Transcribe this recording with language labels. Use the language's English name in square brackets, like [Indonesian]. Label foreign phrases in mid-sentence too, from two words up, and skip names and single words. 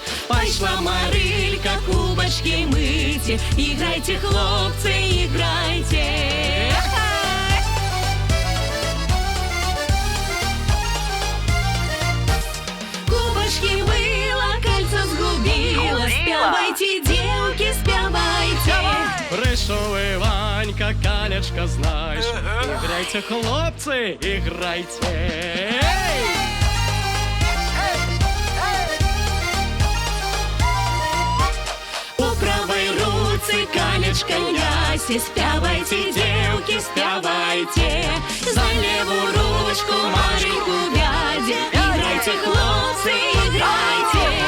[Belarusian] Пайшла Марылька кубачки мыйте, играйте, хлопцы, играйте. Кубочки мыла, кольца сгубила, спявайте, девки, спявайте. [Ukrainian] Прийшов Іванька, Калячка, знаєш, играйте, хлопці, играйте. [Belarusian] Калечка нясе, спявайте, девки, спявайте. За левую ручку Марийку вядзе, играйте, хлопцы, играйте.